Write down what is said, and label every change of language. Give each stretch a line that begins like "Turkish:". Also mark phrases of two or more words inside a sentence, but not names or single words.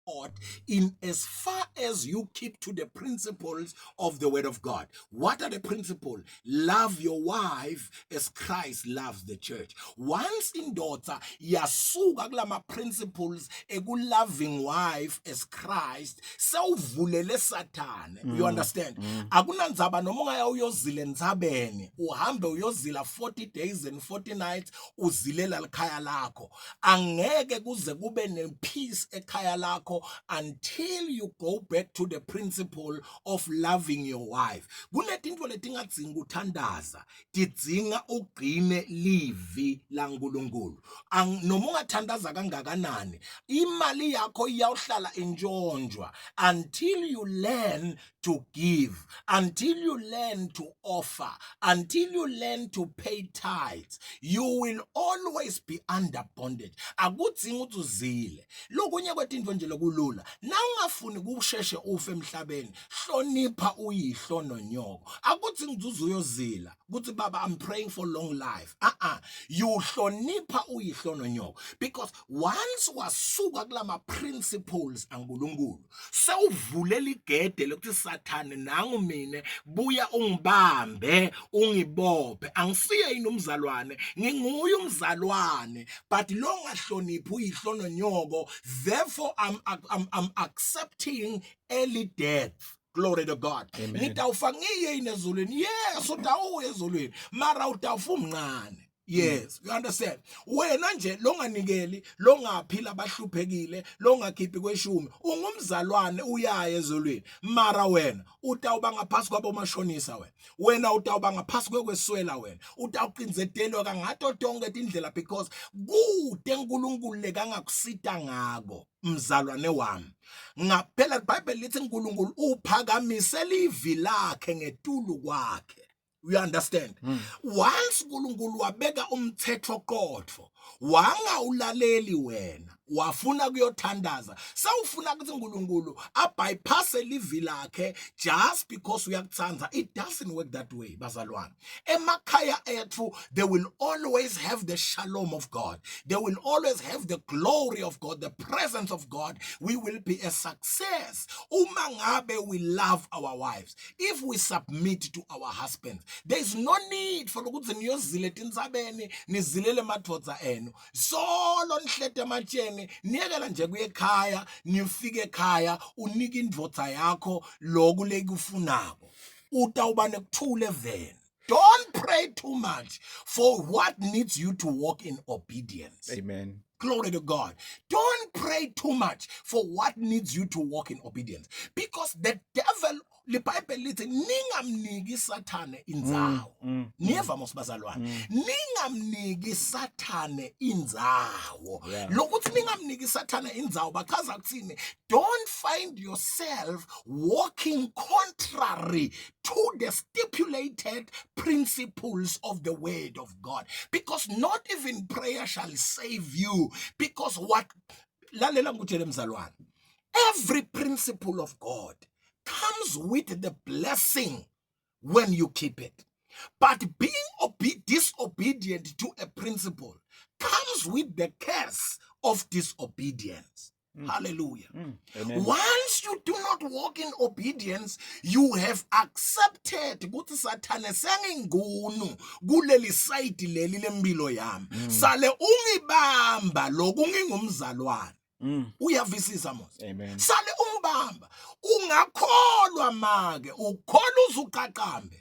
English: God in as far as you keep to the principles of the word of God. What are the principles? Love your wife as Christ loves the church. Once in daughter,
Swati: yasuka kulama
English: principles ekuloving wife as Christ, sewuvulele Satan. You understand?
Swati: Akunandzaba noma ungaya uyozila endzabeni, uhambe uyozila
English: 40 days and 40 nights,
Swati: uzilela likhaya lakho. Angeke kuze kube nepeace ekhaya lakho
English: until you go back to the principle of loving your wife.
Swati: Kunetinto letingadzinga kuthandaza, tidzinga ugcine livi laNkulunkulu. Noma ungathandaza kangakanani, imali yakho iyawuhlala intshonjwa
English: until you learn to give, until you learn to offer, until you learn to pay tithes. You will always be under bondage.
Swati: Akudzingi ukuthi uzile. Lokunye kwetinto nje lokulula. Na ungafuni kusheshe ufe emhlabeni, hlonipha uyihlo nonyoko. Akudzingi ukuthi uzuyozila. Kuthi baba,
English: I'm praying for long life. You
Swati: hlonipha uyihlo nonyoko.
English: Because once
Swati: wasuka kulama principles aNkulunkulu, sewuvulela igede lokuthi Sathane nangu mina buya ungibambe ungibophe. Angisiye yini umzalwane, nginguye umzalwane, but lo ngahloniphi uyihlo nonyoko,
English: therefore I'm accepting early death. Glory to God.
Swati: Ngitawufa ngiye ezulwini. Yes, utawuya ezulwini, mara utawufa umncane.
English: Yes, you understand?
Swati: Wena nje longanikeli, longaphila abahluphekile, longakhiphi kweshumi, ungumzalwane uyaya ezulwini. Mara wena utawuba ngaphasi kwabomashonisa wena utawuba ngaphasi kwekweswela wena. Utawuqinzetelwa kangato tonke tindlela because kude uNkulunkulu lekangakusita ngako mzalwane wami. Ngaphela iBhayibheli lithi uNkulunkulu uphakamisela ivi lakhe ngetulu kwakhe.
English: You understand? Once
Swati: uNkulunkulu wabeka umthetho qotho, wangawulaleli wena, wafuna kuyothandaza, sawufuna ukuthi uNkulunkulu abypasse livi lakhe
English: just because
Swati: uyakuthanda.
English: It doesn't work that way,
Swati: bazalwane. Emakhaya ethu,
English: they will always have the shalom of God. They will always have the glory of God, the presence of God. We will be a success.
Swati: Uma ngabe
English: we love our wives, if we submit to our husbands, there is no need for
Swati: ukuthi niyozile tindzabeni nizilele madvodza enu. Solo nihlete ematsheni, niyekela nje kuye ekhaya, nifike ekhaya unike indvodza yakho lokhu lekufunako. Utawuba nekuthula eveni.
English: Don't pray too much for what needs you to walk in obedience. Amen. Glory to God. Don't pray too much for what needs you to walk in obedience. Because the devil,
Swati: liBhayibheli lithi ningamniki Sathane indzawo. Niyeva mosibazalwane. Ningamniki Sathane indzawo. Lokuthi ningamniki Sathane indzawo bachaza kuthini?
English: Don't find yourself walking contrary to the stipulated principles of the word of God. Because not even prayer shall save you. Because what?
Swati: Lalela ngutshele mzalwane.
English: Every principle of God comes with the blessing when you keep it. But being disobedient to a principle comes with the curse of disobedience. Hallelujah. Amen. Once you do not walk in obedience, you have accepted
Swati: ukuthi Sathane sengingunu kuleli side leli lempilo yami. Sale ungibamba lokhu ngingumzalwane. Uyavisisa mos. Amen. Sale ungibamba. Ungakholwa make, ukholwa uzuqaqambe.